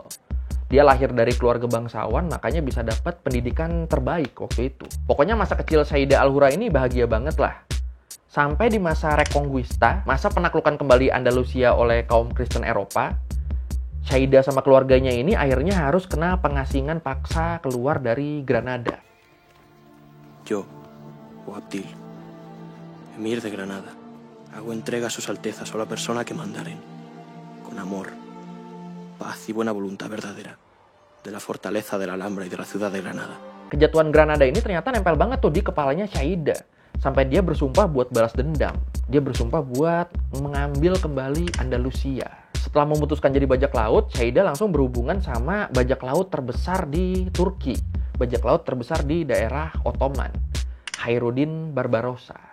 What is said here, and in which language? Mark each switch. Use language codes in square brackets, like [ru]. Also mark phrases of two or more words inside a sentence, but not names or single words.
[id] Dia lahir dari keluarga bangsawan, makanya bisa dapat pendidikan terbaik waktu itu. Pokoknya masa kecil Sayyidah Al-Hura ini bahagia banget lah. Sampai di masa Reconquista, masa penaklukan kembali Andalusia oleh kaum Kristen Eropa, Sayyidah sama keluarganya ini akhirnya harus kena pengasingan paksa keluar dari Granada. [es] Yo, Abdil, emir de Granada, hago entrega a sus altezas o la persona que mandaren, con amor, paz y buena voluntad verdadera, de la fortaleza de la Alhambra y de la ciudad de Granada. [id] Kejatuhan Granada ini ternyata nempel banget tuh di kepalanya Sayyidah. Sampai dia bersumpah buat balas dendam. Dia bersumpah buat mengambil kembali Andalusia. Setelah memutuskan jadi bajak laut, Sayyidah langsung berhubungan sama bajak laut terbesar di Turki. Bajak laut terbesar di daerah Ottoman, Khairuddin Barbarossa.